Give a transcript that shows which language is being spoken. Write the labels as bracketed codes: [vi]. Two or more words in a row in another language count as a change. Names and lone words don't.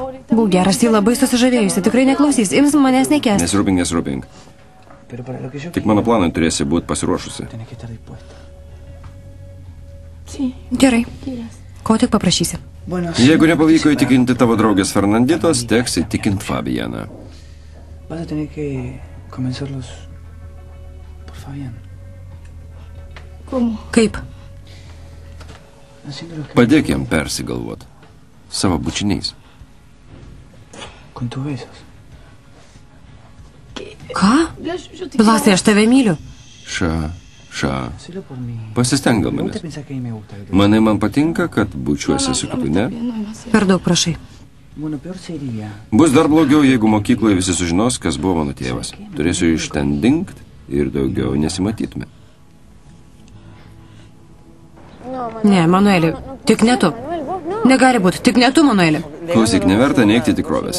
[lt] Būk geras, ji labai susižavėjusi, tikrai neklausys, ims manęs nekęsti. Nesirūpink, nesirūpink. Tik mano planui turėsi būti pasiruošusi. Gerai. Ko tik paprašysi? Jeigu nepavyko įtikinti tavo draugės Fernanditos, teks įtikinti Fabianą. [es] Vas a tener que convencerlos por Fabián. [lt] Kaip? Padėk jam persigalvot. Savo bučiniais. [es] Con tus besos. [lt] Ką? Blasai, aš tave myliu. Ša. [es] Hacelo por mí. [lt] Pasisteng dėl [es] ¿Vos te [lt] manęs. [es] pensás que a mí me gusta? [lt] Manai, man patinka, kad bučiuosi su kitu, ne? Per daug prašai. [es] Bueno, peor sería. [lt] Bus dar blogiau, jeigu mokykloje visi sužinos, kas buvo mano tėvas. Turėsiu iš ten dingt ir daugiau nesimatytume. Ne, Manueli, tik ne tu. Negali būti, tik ne tu, Manueli. Klausyk, neverta neigti tikrovės.